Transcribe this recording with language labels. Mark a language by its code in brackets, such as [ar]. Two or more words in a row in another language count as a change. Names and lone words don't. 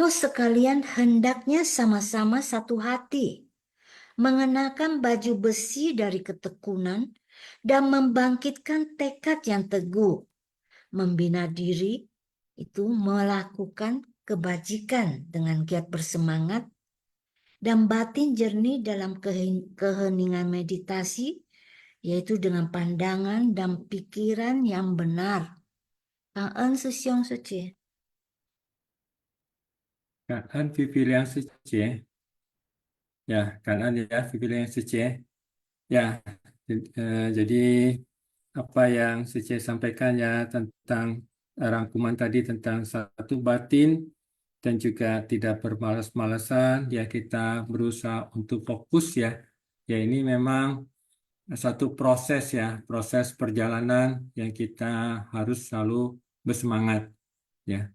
[id] sekalian hendaknya sama-sama satu hati, mengenakan baju besi dari ketekunan dan membangkitkan tekad yang teguh, membina diri, itu melakukan kebajikan dengan giat bersemangat, dan batin jernih dalam keheningan meditasi, yaitu dengan pandangan dan pikiran yang benar. [vi] Cảm ơn sư Siong sư chị. Cảm ơn Phi Phi Liang sư chị. Ya, cảm ơn ya Phi Phi Liang sư chị. [id] Ya, jadi apa yang saya sampaikan ya tentang rangkuman tadi tentang satu batin dan juga tidak bermalas-malasan, ya kita berusaha untuk fokus ya. Ya ini memang satu proses ya, proses perjalanan yang kita harus selalu bersemangat ya.